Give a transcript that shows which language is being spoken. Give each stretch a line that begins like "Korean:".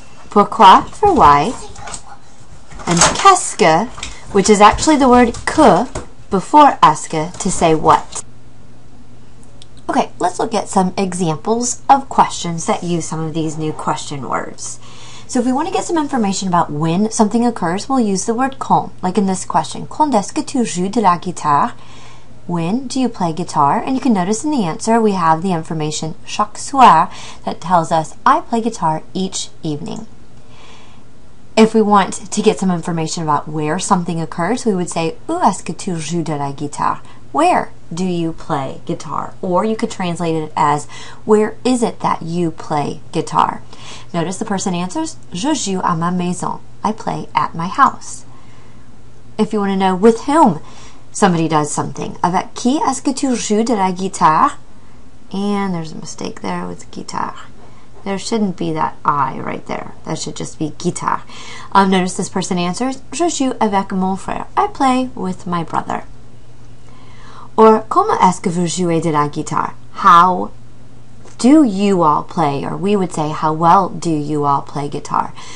English: pourquoi for why, and qu'est-ce que, which is actually the word que before est-ce to say what. Okay, let's look at some examples of questions that use some of these new question words. So if we want to get some information about when something occurs, we'll use the word quand, like in this question.
French: Quand est-ce que tu joues de la guitare?
English: When do you play guitar? And you can notice in the answer we have the information
French: chaque soir
English: that tells us I play guitar each evening. If we want to get some information about where something occurs, we would say
French: où est-ce que tu joues de la guitare?
English: Where do you play guitar? Or you could translate it as where is it that you play guitar? Notice the person answers
French: je joue à ma maison.
English: I play at my house. If you want to know with whom somebody does something,
French: avec qui est-ce que tu joues de la guitare?
English: And there's a mistake there with guitar. There shouldn't be that I right there. That should just be guitar. Notice this person answers,
French: je joue avec mon frère.
English: I play with my brother.
French: Or, comment est-ce que vous jouez de la guitare?
English: How do you all play? Or we would say, how well do you all play guitar?